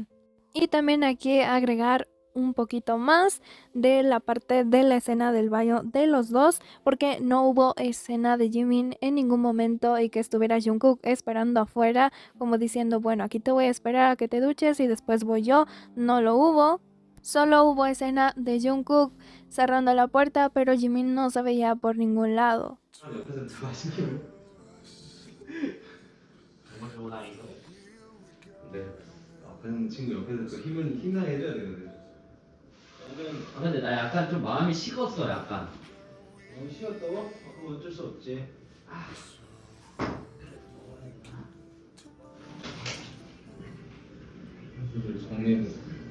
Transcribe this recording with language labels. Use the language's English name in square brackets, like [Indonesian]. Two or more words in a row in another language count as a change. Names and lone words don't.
[Spanish] Y también hay que agregar un poquito más de la parte de la escena del baño de los dos porque no hubo escena de Jimin en ningún momento y que estuviera Jungkook esperando afuera como diciendo bueno aquí te voy a esperar a que te duches y después voy yo, no lo hubo. Solo hubo escena de Jungkook cerrando la puerta, pero Jimin no se veía por ningún lado. [Korean] 옆에서 누가 시키면 정말 좋은 아이죠. 근데 아픈 친구 옆에서 그 힘을 해줘야 되거든. 근데 나 약간 좀 마음이 식었어 약간. 너무 쉬었다고? 그거 어쩔 수 없지. 정리해서.